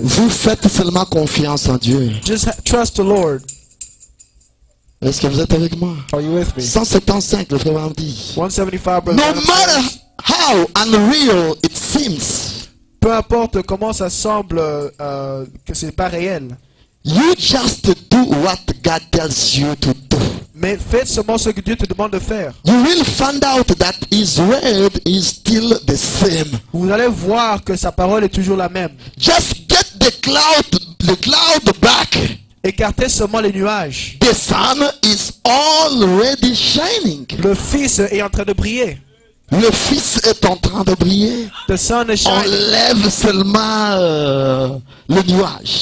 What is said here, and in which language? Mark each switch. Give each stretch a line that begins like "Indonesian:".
French: vous faites seulement confiance en Dieu.
English: just trust the Lord.
French: Est-ce que vous êtes avec moi?
English: Are you with me?
French: 175, le frère dit.
English: 175, brother. No matter how unreal it seems,
French: Peu importe comment ça semble que c'est pas réel,
English: you just do what God tells you to do.
French: mais faites seulement ce que Dieu te demande de faire.
English: You will find out that His word is still the same.
French: Vous allez voir que sa parole est toujours la même.
English: Just get the cloud back.
French: Écartez seulement les nuages.
English: The sun is already shining.
French: Le Fils est en train de briller. Le Fils est en train de briller.
English: The sun is shining.
French: Enlève seulement le nuage.